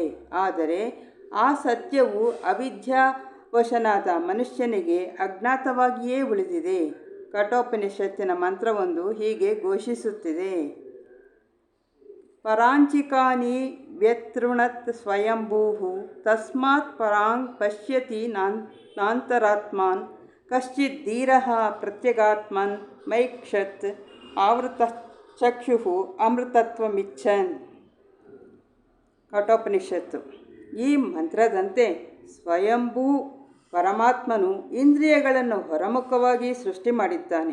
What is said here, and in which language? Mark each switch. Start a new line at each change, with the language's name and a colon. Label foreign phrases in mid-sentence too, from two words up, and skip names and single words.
Kannada: ಆದರೆ ಆ ಸತ್ಯವು ಅವಿದ್ಯಾವಶನಾದ ಮನುಷ್ಯನಿಗೆ ಅಜ್ಞಾತವಾಗಿಯೇ ಉಳಿದಿದೆ. ಕಠೋಪನಿಷತ್ತಿನ ಮಂತ್ರವೊಂದು ಹೀಗೆ ಘೋಷಿಸುತ್ತಿದೆ:
Sanskrit: ಪರಾಂಚಿಕಾನಿ ವ್ಯತೃಣತ್ ಸ್ವಯಂಭೂಃ ತಸ್ಮಾತ್ ಪರಾಂಗ್ ಪಶ್ಯತಿ ನಾಂತರಾತ್ಮಾನ್ ಕಶ್ಚಿತ್ ಧೀರಃ ಪ್ರತ್ಯಗಾತ್ಮನ್ ಮೈಕ್ಷತ್ ಆವೃತಚಕ್ಷುಃ ಅಮೃತತ್ವಮಿಚ್ಛನ್.
Kannada: ಕಠೋಪನಿಷತ್ತು. ಈ ಮಂತ್ರದಂತೆ ಸ್ವಯಂಭೂ ಪರಮಾತ್ಮನು ಇಂದ್ರಿಯಗಳನ್ನು ಹೊರಮುಖವಾಗಿ ಸೃಷ್ಟಿ ಮಾಡಿದ್ದಾನೆ.